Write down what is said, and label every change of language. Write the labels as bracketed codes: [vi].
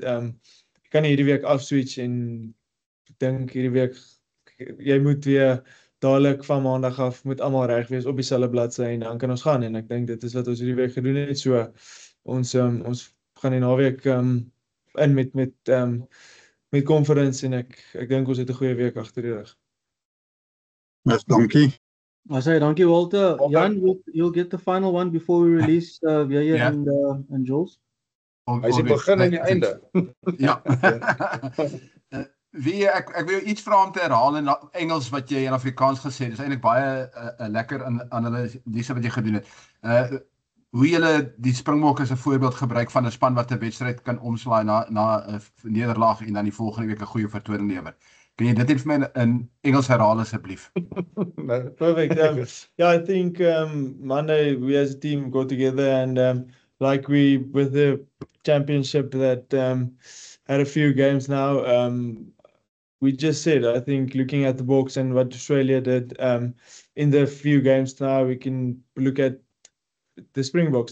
[af] Jy kan nie hierdie week afswitch en dink hierdie week jy moet weer dadelik van maandag af moet almal reg wees op dieselfde bladsy en dan kan ons gaan en ek dink dit is wat ons hierdie week gedoen het. So ons gaan die naweek in met conference en ek dink ons het 'n goeie week agter die rug. Dankie. [en] I say dankie Walter. Jan, you'll get the final one before we release Weje and Jules. [af] Hy is die begin en die einde. Ja. Wie ek wil iets vra om te herhaal in Engels wat jy in Afrikaans gesê het. Dis eintlik baie lekker analise wat jy gedoen het. Hoe julle die Springbokke as 'n voorbeeld gebruik van 'n span wat 'n wedstryd kan omslaai na 'n nederlaag en dan die volgende week 'n goeie vertoning lewer. Kan jy dit net vir my in Engels herhaal asseblief? [en] No, perfect. Yeah, I think Monday we as a team go together and like we with the championship that had a few games now. We just said, I think looking at the Boks and what Australia did in the few games now, we can look at the Springboks.